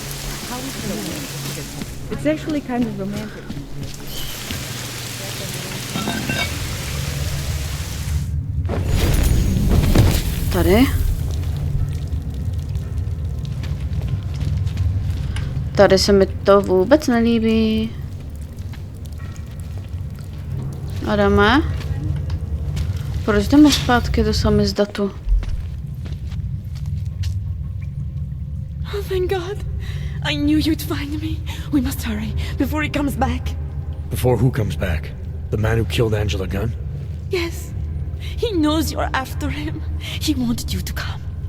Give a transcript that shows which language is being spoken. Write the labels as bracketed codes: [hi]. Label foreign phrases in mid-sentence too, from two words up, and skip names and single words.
[en] How is it romantic? It's actually kind of romantic. [cs] Tady. Tady se mi to vůbec nelíbí. Adame? Proč jdeme zpátky do Samizdatu? [en] Oh, thank God. I knew you'd find me. We must hurry before he comes back. Before who comes back? The man who killed Angela Gunn? Yes. He knows you're after him. He wanted you to come.